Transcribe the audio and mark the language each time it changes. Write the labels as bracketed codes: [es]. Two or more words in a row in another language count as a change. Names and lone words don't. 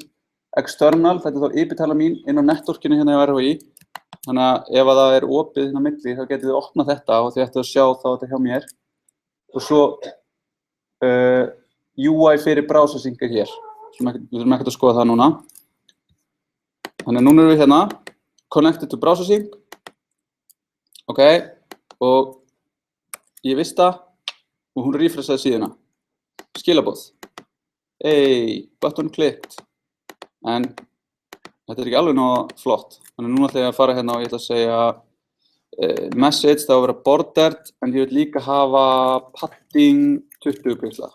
[is] External, þetta er þá IP-tala mín inn á networkinu hérna í RHI. Þannig að ef það er opið hérna á milli, þá getið þið opnað þetta og þið ættu að sjá þá þetta hjá mér. Og svo UI fyrir browsing er hér. Við þurfum ekkert að skoða það núna. Þannig að núna erum við hérna, [en] connected to browsing. [is] Ok, og ég vissi það og hún refreshaði síðuna. [en] Skilaboð. Button clicked. [is] En þetta er ekki alveg nóg flott. Þannig núna ætla ég að fara hérna og ég ætla að segja message, það á að vera bordered, en ég vil líka hafa padding 20 pixla.